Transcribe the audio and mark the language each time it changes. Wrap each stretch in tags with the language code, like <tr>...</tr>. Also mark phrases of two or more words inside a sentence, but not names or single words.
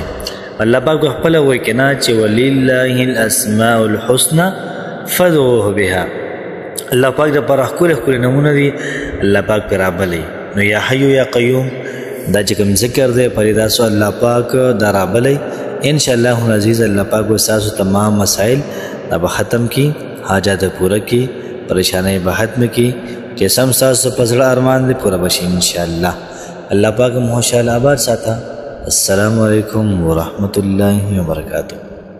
<ps>الله پاک خپله وایي که نه چې</ps> <ar>ولله الاسماء الحسنى فادعوه بها.</ar> <ps>الله پاک دپاره ښکلي ښکلي نومونه دي الله پاک پرې رابلی. نو</ps> <ar>یا حیو یا قیوم</ar> <ps>دا چې کوم ذکر دی پرې تاسو الله پاک دا رابلی</ps> <ar>انشاءاللہ العزیز.</ar> <ps>الله پاک استاسو تمام مسائل دا به ختم کی حاجات پورا کی پریشانی به ختم کی چې سم تاسو په زړه ارمان دې پورا بشي</ps> <ar>انشاءاللہ.</ar> <ps>الله پاک مو خوشحال آباد ساته.</ps> <ar>السلام علیکم ورحمت الله وبرکاتہ.</ar>